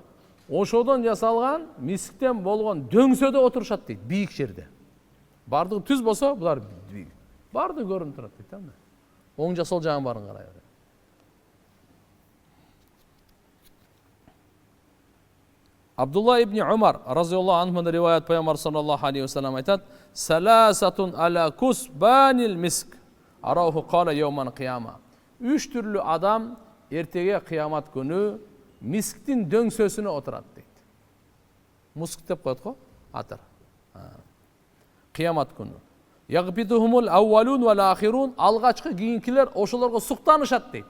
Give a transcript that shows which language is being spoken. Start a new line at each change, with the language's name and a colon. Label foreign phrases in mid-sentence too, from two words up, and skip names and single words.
Kyrgyz: Ошодон жасалган, мисктен болгон дөңсөдө отурушат дейт, бийик жерде. Бардыгы түз болсо, булар бийик. Барды көрүнүп турат дейт. Оң жа сол жагын барын карай бер.
Arabic: Абдулла ибн Умар رضي الله عنه риваят пайгамбар صلى الله عليه وسلم айтат: "ثلاثة على كثبان المسك أراه قال يوم القيامة."
Kyrgyz: 3 түрлүү адам эртеге кыямат күнү мисктин дөңсөсүнө отурат дейт. Муск деп коет го, атыр. Кыямат күнү.
Arabic: يغبطهم الأولون والآخرون,
Kyrgyz: алгачкы кийинкилер ошолорго суктанышат дейт.